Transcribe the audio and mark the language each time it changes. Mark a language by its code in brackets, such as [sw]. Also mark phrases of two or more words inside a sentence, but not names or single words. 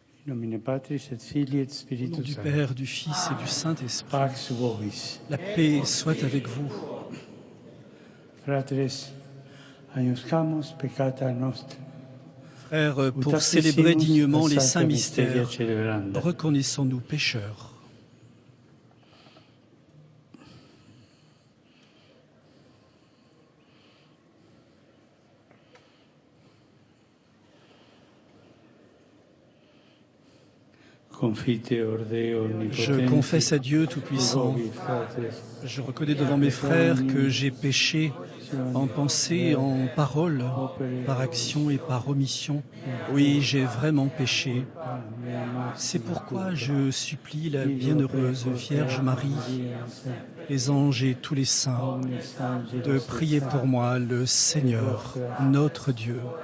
[la] Nomine Patris et Filii et [fr] Au nom [la] Spiritus [fr] du [la] Sancti. [fr] Père, du Fils et du Saint-Esprit. [la] Pax vobis. [fr] La paix soit avec vous. [la] Fratres, agnoscamus peccata nostra. [fr] Frères, pour [la] Ut [fr] célébrer [la] apicimus [fr] dignement les [la] ad [fr] saints [la] sancta mysteria [fr] mystères, [la] celebranda. [fr] reconnaissons-nous pécheurs. [la] Confiteor Deo [fr] Je [la] omnipotenti, [fr] confesse à Dieu Tout-Puissant, [la] vobis, fratres, [fr] je reconnais devant mes frères que j'ai péché en pensée, en parole, par action et par omission. Oui, j'ai vraiment péché. C'est pourquoi je supplie la bienheureuse Vierge Marie, les anges et tous les saints, de prier pour moi le Seigneur, notre Dieu.